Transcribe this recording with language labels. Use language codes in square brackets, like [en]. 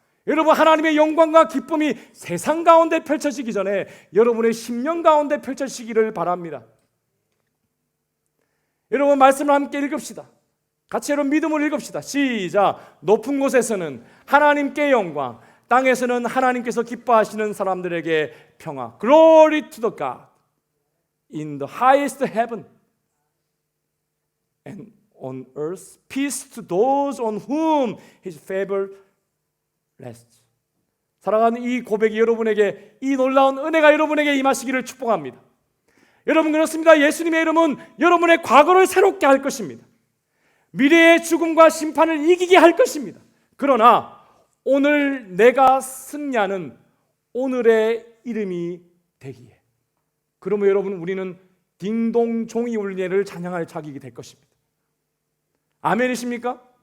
[ko] 여러분 하나님의 영광과 기쁨이 세상 가운데 펼쳐지기 전에 여러분의 심령 가운데 펼쳐지기를 바랍니다. 여러분 말씀을 함께 읽읍시다. 같이 여러분 믿음을 읽읍시다. 시작. 높은 곳에서는 하나님께 영광, 땅에서는 하나님께서 기뻐하시는 사람들에게 평화. [en] Glory to the God in the highest heaven and on earth peace to those on whom his favor rests. [ko] 사랑하는 이 고백이 여러분에게 이 놀라운 은혜가 여러분에게 임하시기를 축복합니다. 여러분 그렇습니다. 예수님의 이름은 여러분의 과거를 새롭게 할 것입니다. 미래의 죽음과 심판을 이기게 할 것입니다. 그러나 오늘 내가 승리하는 오늘의 이름이 되기에 그러면 여러분 우리는 딩동 종이 울리네를 찬양할 자격이 될 것입니다. 아멘이십니까?